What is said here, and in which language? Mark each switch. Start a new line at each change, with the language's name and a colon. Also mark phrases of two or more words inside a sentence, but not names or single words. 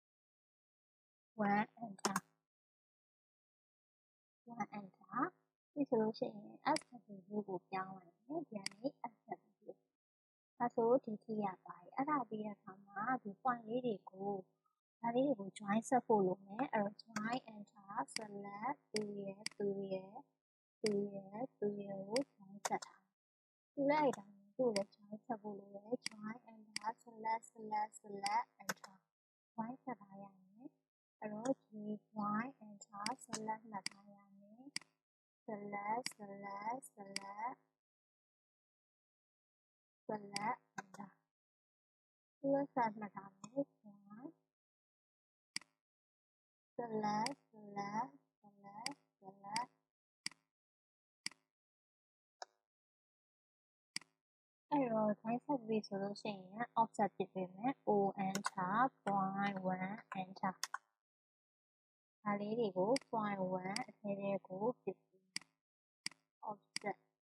Burmese: ဒီဆိုလို့ရှိရင်
English: aspect view
Burmese: ကိုပြောင်းလိုက်မယ်ဒီကနေ
English: aspect view
Burmese: ဒါဆိုဒီထိရပါတယ်အဲ့ဒါပြီးတဲ့အခါမှာဒီ point လေးတွေကိုဒါလေးတွေကို join ဆက်ဖို့လုပ်မယ်အဲ့တော့
English: join enter select
Burmese: သူရဲ့ကို join ဆက်ထားသူလိုက်တာသူ့ကို join ဆက်ဖို့လုပ်တယ်
English: join enter select enter join
Burmese: ဆက်ထားရမယ်အဲ့တော့ဒီ
English: join enter select
Burmese: မှတ်ထားရမယ်
English: select enter
Burmese: ဒီလိုဆက်မှတ်ထားမယ်
English: join select
Burmese: အဲ့တော့ join ဆက်ပြီဆိုလို့ရှိရင် offset ပြပေးမယ်
English: o enter point 1 enter
Burmese: ဒါလေးတွေကို point 1အထဲထဲကိုပြပေးမယ် offset